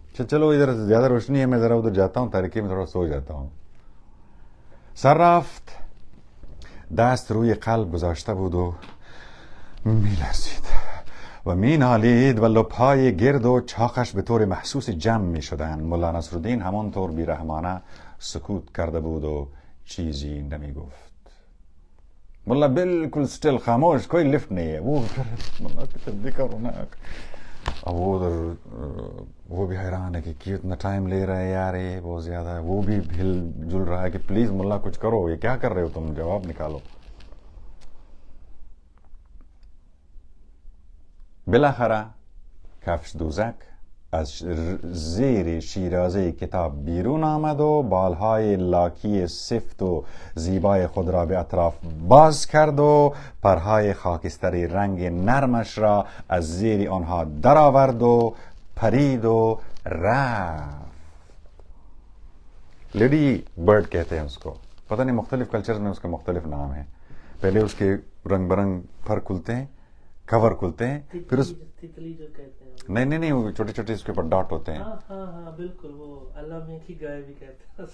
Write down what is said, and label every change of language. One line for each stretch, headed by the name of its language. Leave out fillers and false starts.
Urdu: چلو ادھر زیادہ روشنی ہے، میں ذرا ادھر جاتا ہوں، تاریکی میں تھوڑا سو جاتا ہوں.
Persian: صراف دست روی قلب گذاشته بود و می‌لرزید و مینالید و لب‌های گرد و چاقش به طور محسوس جمع می‌شدند. مولا نصرالدین همانطور بیرحمانه سکوت کرده بود و چیزی نمی‌گفت.
Urdu: ملا بالکل سٹل خاموش، کوئی لفٹ نہیں ہے. وہ ملا کہ جلدی کرو نا. اب وہ ادھر وہ بھی حیران ہے کہ کیوں اتنا ٹائم لے رہا ہے یار، یہ بہت زیادہ ہے. وہ بھی ہل جل رہا ہے کہ پلیز ملا کچھ کرو، یہ کیا کر رہے ہو تم، جواب نکالو.
Persian: بالاخره کفش دوزک از زیر شیرازه کتاب بیرون آمد و بالهای لاکی سفت و زیبای خود را به اطراف باز کرد و پرهای خاکستری رنگ نرمش را از زیر آنها درآورد و پرید و رفت.
Urdu: لیڈی برڈ کہتے ہیں اس کو، پتہ نہیں مختلف کلچرز میں اس کے مختلف نام ہیں. پہلے اس کے رنگ برنگ پر کھلتے ہیں، کور کھلتے ہیں، پھر اس تتلی جو کہتے ہیں. نہیں وہ چھوٹے چھوٹے اس کے اوپر ڈاٹ ہوتے ہیں. ہاں بالکل، وہ اللہ میں کی گائے بھی کہتے ہیں.